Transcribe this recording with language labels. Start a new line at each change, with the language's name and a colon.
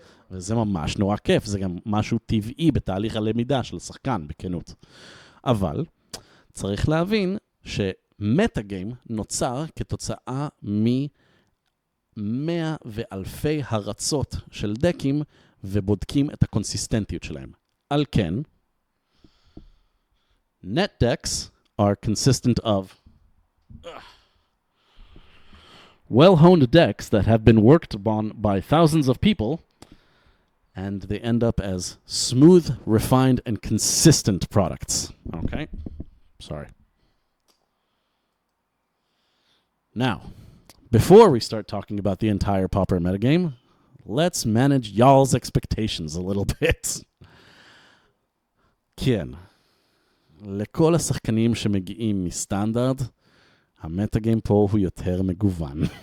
Hebrew: וזה ממש נורא כיף, זה גם משהו טבעי בתהליך הלמידה של שחקן, בכנות. אבל צריך להבין שמטאגיים נוצר כתוצאה מ100 ואלפי הרצות של דקים, ובודקים את הקונסיסטנטיות שלהם. על כן,
English: net decks are consistent of well-honed decks that have been worked upon by thousands of people, and they end up as smooth, refined, and consistent products. Okay? Sorry. Now, before we start talking about the entire Pauper metagame, let's manage y'all's expectations a little bit.
Hebrew: כן. לכל השחקנים שמגיעים מסטנדרט, המטאגיים פה הוא יותר מגוון.